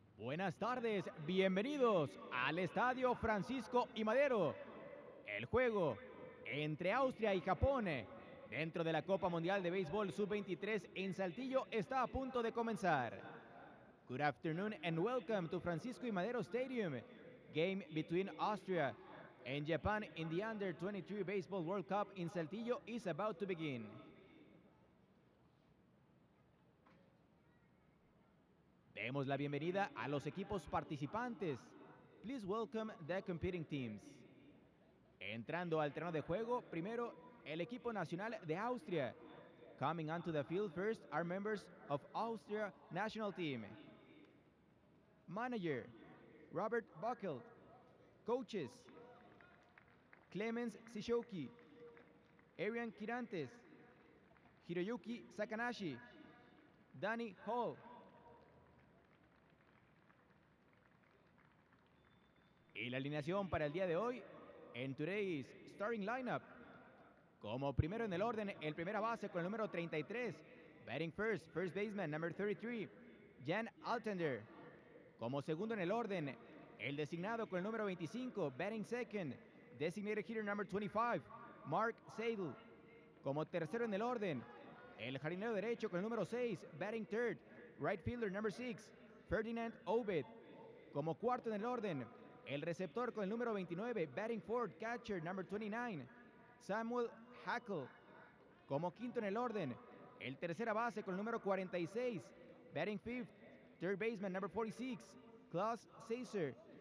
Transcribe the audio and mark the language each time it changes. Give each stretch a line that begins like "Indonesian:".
Spanish: Buenas tardes, bienvenidos al Estadio Francisco y Madero. El juego entre Austria y Japón dentro de la Copa Mundial de Béisbol Sub-23 en Saltillo está a punto de comenzar.
English: Good afternoon and welcome to Francisco y Madero Stadium. Game between Austria and Japan in the Under-23 Baseball World Cup in Saltillo is about to begin.
Spanish: Demos la bienvenida a los equipos participantes.
English: Please welcome the competing teams.
Spanish: Entrando al terreno de juego, primero el equipo nacional de Austria.
English: Coming onto the field first are members of Austria national team. Manager, Robert Buckle. Coaches, Clemens Sishoki, Arian Kirantes, Hiroyuki Sakanashi, Danny Hall.
Spanish: Y la alineación para el día de hoy en
English: Today's Starting Lineup.
Spanish: Como primero en el orden, el primera base con el número 33.
English: Batting first, first baseman, number 33, Jan Altender.
Spanish: Como segundo en el orden, el designado con el número 25.
English: Batting second, designated hitter number 25, Mark Seidel.
Spanish: Como tercero en el orden, el jardinero derecho con el número 6.
English: Batting third, right fielder number 6, Ferdinand Obed.
Spanish: Como cuarto en el orden, el receptor con el número 29,
English: batting fourth, catcher number 29, Samuel Hackle.
Spanish: Como quinto en el orden, el tercera base con el número 46,
English: batting fifth, third baseman number 46, Klaus Seiser.